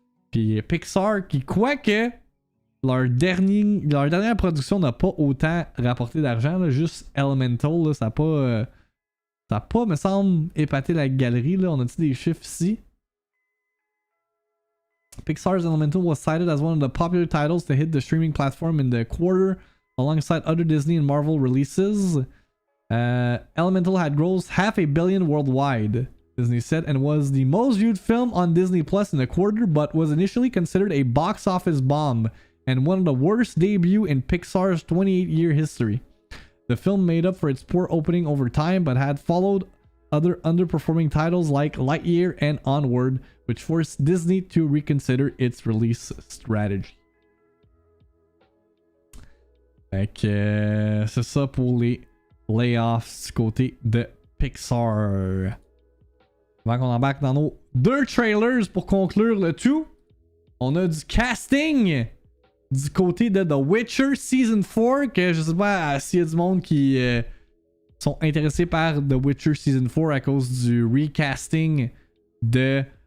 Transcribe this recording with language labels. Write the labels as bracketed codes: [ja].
[fr] Puis Pixar, qui quoique leur dernière production n'a pas autant rapporté d'argent, là, juste Elemental, là, ça n'a pas, me semble, épaté la galerie. Là. On a-tu des chiffres ici? [en] Pixar's Elemental was cited as one of the popular titles to hit the streaming platform in the quarter, alongside other Disney and Marvel releases. Elemental had grossed $500 million worldwide, Disney said, and was the most viewed film on Disney Plus in the quarter, but was initially considered a box office bomb and one of the worst debuts in Pixar's 28-year history. The film made up for its poor opening over time, but had followed other underperforming titles like Lightyear and Onward, which forced Disney to reconsider its release strategy. [fr] Fait que c'est ça pour les layoffs du côté de Pixar. Avant qu'on embarque dans nos 2 trailers pour conclure le tout, on a du casting du côté de The Witcher Season 4, que je sais pas s'il y a du monde qui sont intéressés par The Witcher Season 4 à cause du recasting de...